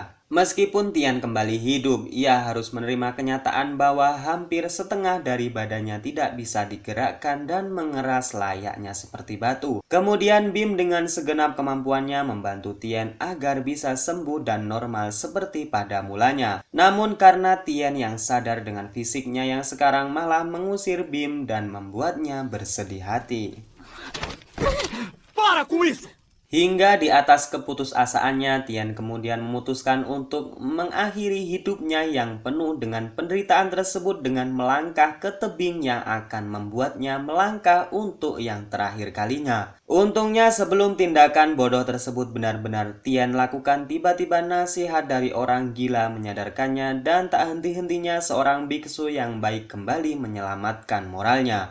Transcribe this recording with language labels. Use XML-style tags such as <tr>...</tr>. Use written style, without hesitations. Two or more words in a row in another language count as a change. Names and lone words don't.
<id>Meskipun Tian kembali hidup, ia harus menerima kenyataan bahwa hampir setengah dari badannya tidak bisa digerakkan dan mengeras layaknya seperti batu. Kemudian Bim dengan segenap kemampuannya membantu Tian agar bisa sembuh dan normal seperti pada mulanya. Namun karena Tian yang sadar dengan fisiknya yang sekarang malah mengusir Bim dan membuatnya bersedih hati.</id> <pt>Para com isso!</pt> <id>Hingga di atas keputusasaannya, Tian kemudian memutuskan untuk mengakhiri hidupnya yang penuh dengan penderitaan tersebut dengan melangkah ke tebing yang akan membuatnya melangkah untuk yang terakhir kalinya. Untungnya sebelum tindakan bodoh tersebut benar-benar Tian lakukan, tiba-tiba nasihat dari orang gila menyadarkannya dan tak henti-hentinya seorang biksu yang baik kembali menyelamatkan moralnya.</id>